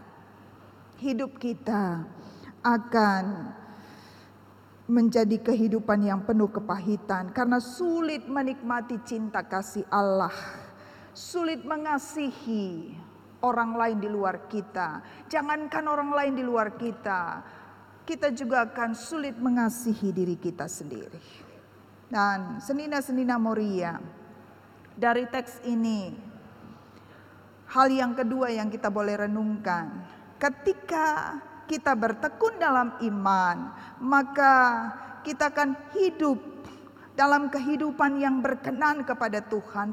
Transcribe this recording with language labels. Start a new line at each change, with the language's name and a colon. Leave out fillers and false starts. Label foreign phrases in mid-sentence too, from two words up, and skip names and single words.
Indonesian: Hidup kita akan menjadi kehidupan yang penuh kepahitan karena sulit menikmati cinta kasih Allah, sulit mengasihi orang lain di luar kita. Jangankan orang lain di luar kita, kita juga akan sulit mengasihi diri kita sendiri. Dan senina-senina Moria, dari teks ini, hal yang kedua yang kita boleh renungkan, ketika kita bertekun dalam iman, maka kita akan hidup dalam kehidupan yang berkenan kepada Tuhan.